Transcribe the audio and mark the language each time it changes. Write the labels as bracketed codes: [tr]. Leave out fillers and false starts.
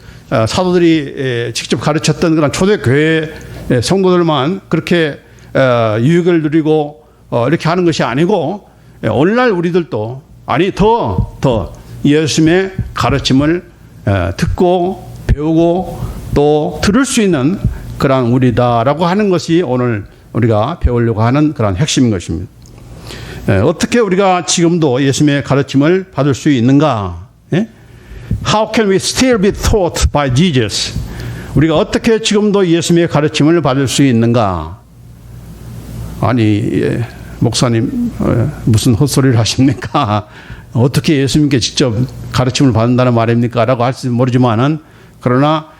[ko] 사도들이 직접 가르쳤던 그런 초대교회 성도들만 그렇게 유익을 누리고 이렇게 하는 것이 아니고 오늘날 우리들도 더 예수님의 가르침을 듣고 배우고 또 들을 수 있는 그런 우리다라고 하는 것이 오늘 우리가 배우려고 하는 그런 핵심인 것입니다. 어떻게 우리가 지금도 예수님의 가르침을 받을 수 있는가? [en] How can we still be taught by Jesus? [ko] 우리가 어떻게 지금도 예수님의 가르침을 받을 수 있는가? 아니 목사님 무슨 헛소리를 하십니까? 어떻게 예수님께 직접 가르침을 받는다는 말입니까? 라고 할지 모르지만은 그러나